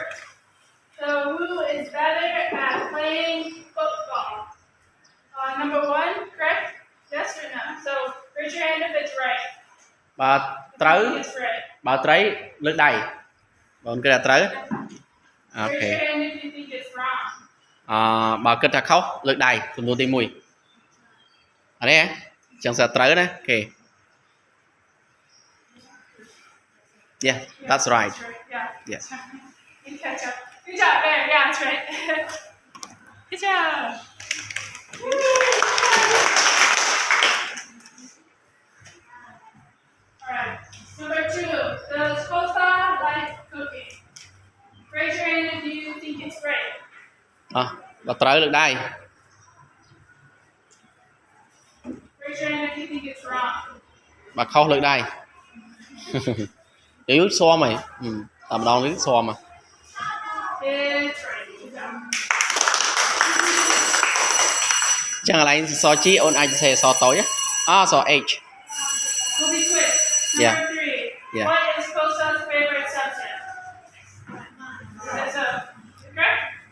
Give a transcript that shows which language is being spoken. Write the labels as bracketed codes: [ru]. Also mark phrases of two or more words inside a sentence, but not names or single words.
[en] So who is better at playing football? Number 1, correct? Yes or no? So raise your hand if it's right. [km] បើត្រូវ [en] It's right. [km] បើត្រូវលើកដៃបងគិតថាត្រូវអូ [en] Raise ខេ your hand if you think it's wrong. [km] បើគិតថាខុសលើកដៃសំណួរទី1អត់ទេចឹងសិតត្រូវណាអូខេ [en] Yeah, that's right. Yeah. Yeah. You catch up. Good job, there. Yeah, that's right. Good job. Alright. Number 2. Does Costa like cooking? Raise your hand if you think it's right. [km] បើត្រូវលើកដៃ [en] Raise your hand if you think it's wrong. [km] បើខុសលើកដៃ យូរស៊ាំហើយតែម្ដងនេះស៊ាំហ៎ [en] It's right. Good job. [km] ចឹងកន្លែងស G អូនអាចសរសេរសតូចស H [en] We'll be quick. Yeah. Number 3. Yeah. What is Costa's favorite subject? Is it correct?